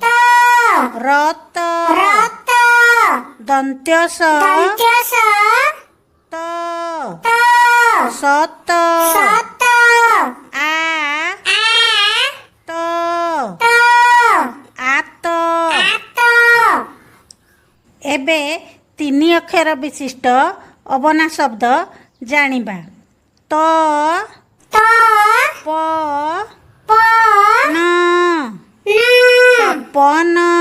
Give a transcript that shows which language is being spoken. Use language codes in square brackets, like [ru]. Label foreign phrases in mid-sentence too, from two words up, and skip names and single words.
[or] રત રત દંત્ય સ દંત્ય સ ત ત સત સત આ આ ત ત આત આત ଏବେ ତିନି ଅକ୍ଷର ବିଶିଷ୍ଟ ଅବନା ଶବ୍ଦ ଜାଣିବା ତ ତ ପ ପ ନ ନ ପନ